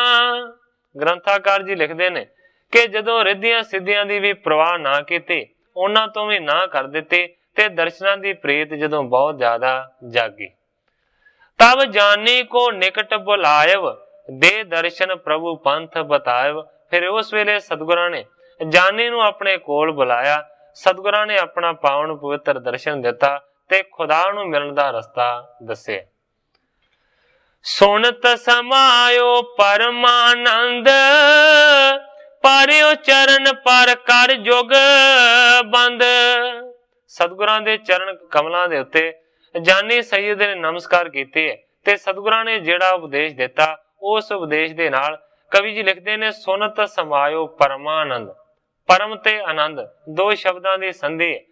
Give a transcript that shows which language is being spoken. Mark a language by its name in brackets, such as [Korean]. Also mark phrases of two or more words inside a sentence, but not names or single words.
[Punjabi] ਗ੍ਰੰਥਾਕਾਰ ਜੀ ਲਿਖਤੇ ਨੇ ਕਿ ਜਦੋਂ ਰਿੱਧੀਆਂ ਸਿੱਧੀਆਂ ਦੀ ਭੀ ਪਰਵਾਹ ਨਾ ਕੀਤੀ, ਉਨ੍ਹਾਂ ਤੋਂ ਭੀ ਨਾ ਕਰ ਦਿੱਤੀ ਤੇ ਦਰਸ਼ਨਾਂ ਦੀ ਪ੍ਰੀਤ ਜਦੋਂ ਬਹੁਤ ਜ਼ਿਆਦਾ ਜਾਗੀ, [Braj] तब जानी को निकट बुलायव दे दर्शन प्रभु पंथ बतायव। [Punjabi] ਫਿਰ ਉਸ ਵੇਲੇ ਸਤਗੁਰਾਂ ਨੇ ਜਾਨੀ ਨੂੰ ਅਪਨੇ ਕੋਲ ਬੁਲਾਇਆ, ਸਤਗੁਰਾਂ ਨੇ ਅਪਨਾ ਪਾਵਨ ਪਵਿੱਤਰ ਦਰਸ਼ਨ ਦਿੱਤਾ ਤੇ ਖੁਦਾ ਨੂੰ ਮਿਲਣ ਦਾ ਰਸਤਾ ਦੱਸਿਆ। [Braj] सुनत समायो परमानंद पारियो चरण पर कर जुग बंद। [Punjabi] ਸਤਗੁਰਾਂ ਦੇ ਚਰਣ ਕਮਲਾਂ ਦੇ ਉੱਤੇ ਜਾਨੀ ਸੈਯਦ ਨੇ ਨਮਸਕਾਰ ਕੀਤੇ ਹੈ ਤੇ ਸਤਗੁਰਾਂ ਨੇ ਜਿਹੜਾ ਉਪਦੇਸ਼ ਦਿੱਤਾ ਉਸ ਉਪਦੇਸ਼ ਦੇ ਨਾਲ ਕਵੀ ਜੀ ਲਿਖਤੇ ਨੇ [Braj] सुनत समायो परमानंद। [Punjabi] ਪਰਮ ਤੇ ਆਨੰਦ ਦੋ ਸ਼ਬਦਾਂ ਦੀ ਸੰਧੀ ਹੈ।